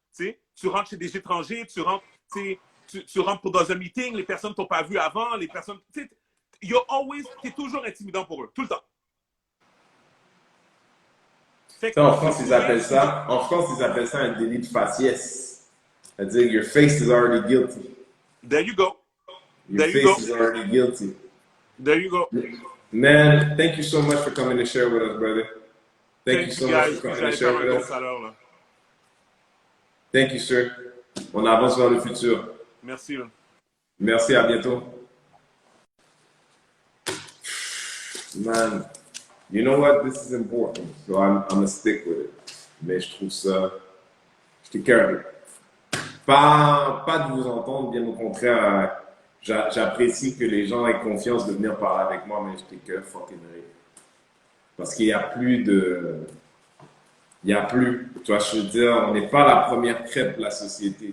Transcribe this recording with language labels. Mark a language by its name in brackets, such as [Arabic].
[French] Tu rentres chez des étrangers, tu rentres pour dans un meeting, les personnes ne t'ont pas vu avant, les personnes, t'es toujours intimidant pour eux, tout le temps. En France, ils appellent ça un délit de faciès. C'est-à-dire, [English] your face is already guilty. There you go. Your face is already guilty. There you go. Man, thank you so much for coming to share with us, brother. Thank you so much for coming to share with us. Thank you, sir. [French] On avance vers le futur. Merci. Merci, à bientôt. [English] Man, you know what? This is important. So I'm gonna stick with it. [French] Mais je trouve ça... J'étais curieux. Pas de vous entendre, bien au contraire. J'apprécie que les gens aient confiance de venir parler avec moi, mais j'étais que fucking rire. Parce qu'il n'y a plus de... Il n'y a plus. Tu vois, je veux dire, on n'est pas la première crêpe de la société.